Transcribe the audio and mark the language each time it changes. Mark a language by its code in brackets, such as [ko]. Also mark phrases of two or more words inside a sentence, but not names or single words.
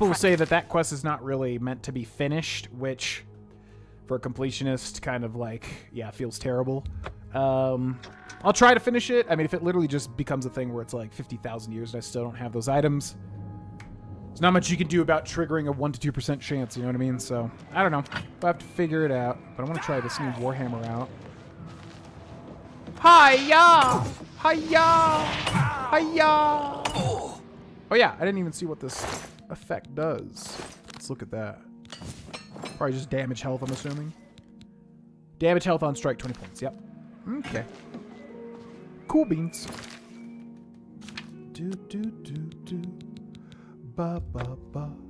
[en] People will say that quest is not really meant to be finished, which for a completionist, kind of like, yeah, feels terrible. I'll try to finish it. I mean, if it literally just becomes a thing where it's like 50,000 years and I still don't have those items, there's not much you can do about triggering a 1 to 2% chance, you know what I mean? So, I don't know. I'll have to figure it out. But I want to try this new Warhammer out. Hi-ya! Hi-ya! Hi-ya! Oh yeah, I didn't even see what this effect does. Let's look at that. Probably just damage health, I'm assuming. Damage health on strike, 20 points. Yep. Okay. Cool beans. Do. Ba ba ba.